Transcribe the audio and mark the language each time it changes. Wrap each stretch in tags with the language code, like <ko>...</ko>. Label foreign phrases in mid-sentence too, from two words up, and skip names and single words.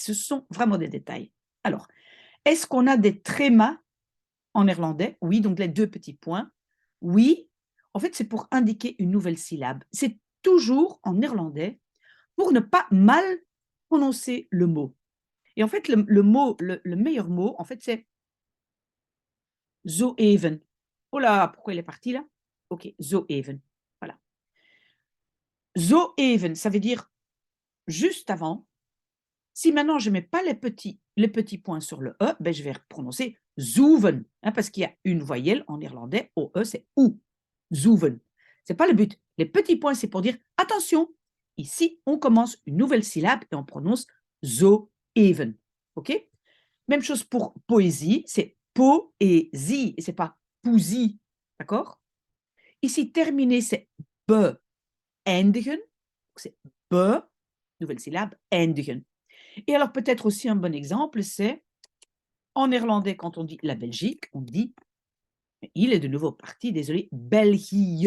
<fr>Ce sont vraiment des détails. Alors, est-ce qu'on a des trémas en néerlandais? Oui, donc les deux petits points. Oui, en fait, c'est pour indiquer une nouvelle syllabe. C'est toujours en néerlandais pour ne pas mal prononcer le mot. Et en fait, le meilleur mot, en fait, c'est</fr> <nl>zo even.</nl> <fr>Oh là, pourquoi il est parti là?</fr> <nl>Ok, zo even. Voilà. Zo even,</nl> <fr>ça veut dire juste avant. Si maintenant je ne mets pas les petits points sur le E, ben je vais prononcer zoeven, hein, parce qu'il y a une voyelle en néerlandais, OE, c'est OU, zoeven. Ce n'est pas le but. Les petits points, c'est pour dire attention, ici, on commence une nouvelle syllabe et on prononce</fr> <nl>zo even.</nl> <fr>OK? Même chose pour poésie, c'est poésie et ce n'est pas poesie. D'accord? Ici, terminer, c'est</fr> <nl>be eindigen.</nl> <fr>C'est be, nouvelle syllabe, eindigen. Et alors peut-être aussi un bon exemple, c'est en néerlandais, quand on dit la Belgique, on dit, il est de nouveau parti, désolé, België.</fr>